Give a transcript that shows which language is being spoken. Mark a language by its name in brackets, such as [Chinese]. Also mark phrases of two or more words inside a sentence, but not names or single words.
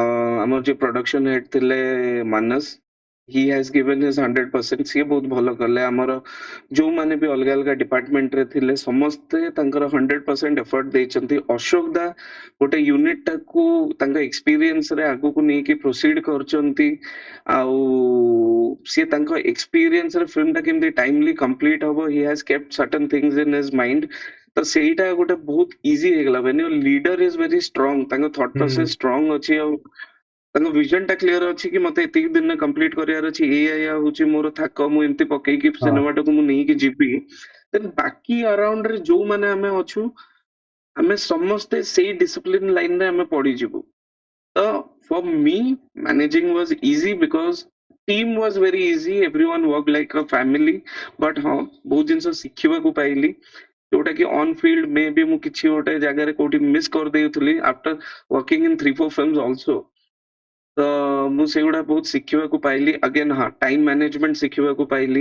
[Odia] ଆମର ଯିଏ [English] production head [Odia] ଥିଲେ ମାନସ [English] he has given his 100% [Odia] ସିଏ ବହୁତ ଭଲ କଲେ ଆମର ଯୋଉମାନେ ବି ଅଲଗା ଅଲଗା ଡିପାର୍ଟମେଣ୍ଟରେ ଥିଲେ ସମସ୍ତେ ତାଙ୍କର 100% ଏଫର୍ଟ ଦେଇଛନ୍ତି ଅଶୋକ ଦା ଗୋଟେ ୟୁନିଟ ଟାକୁ ତାଙ୍କ ଏକ୍ସପିରିଏନ୍ସ ରେ ଆଗକୁ ନେଇକି ପ୍ରୋସିଡ କରୁଛନ୍ତି ଆଉ ସିଏ ତାଙ୍କ ଏକ୍ସପିରିଏନ୍ସ ରେ ଫିଲ୍ମ ଟା କେମିତି [English] timely complete [Odia] ହବ [English] he has kept certain things in his mind [Odia] ତ ସେଇଟା ଗୋଟେ ବହୁତ ଇଜି ହେଇଗଲା [English] when your leader is very strong [Odia] ତାଙ୍କ thought ହୁଁ [English] process strong [Odia] ଅଛି ଆଉ ତାଙ୍କ vision ଟା କ୍ଲିୟର ଅଛି କି ମତେ ଏତିକି ଦିନରେ କମ୍ପ୍ଲିଟ କରିବାର ଅଛି ଏଇଆ ହଉଛି ମୋର ଥାକ ମୁଁ ଏମିତି ପକେଇକି ହଁ ସିନେମାଟାକୁ ମୁଁ ନେଇକି ଯିବି ଦେନ୍ ବାକି ଆରାଉଣ୍ଡ ରେ ଯୋଉମାନେ ଆମେ ଅଛୁ ଆମେ ସମସ୍ତେ ସେଇ [English] discipline line [Odia] ଆମେ ପଡିଯିବୁ ତ [English] for me managing was easy because team was very easy everyone work like a family but [Odia] ହଁ ବହୁତ ଜିନିଷ ଶିଖିବାକୁ ପାଇଲି ଯୋଉଟା କି [English] on field [Odia] ମେ ବି ମୁଁ କିଛି ଗୋଟେ ଜାଗାରେ କୋଉଠି ମିସ୍ କରିଦେଇଥିଲି [English] after working in 3-4 films also [Odia] ତ ମୁଁ ସେଗୁଡା ବହୁତ ଶିଖିବାକୁ ପାଇଲି ଅଗେନ୍ ହଁ [English] time management [Odia] ଶିଖିବାକୁ ପାଇଲି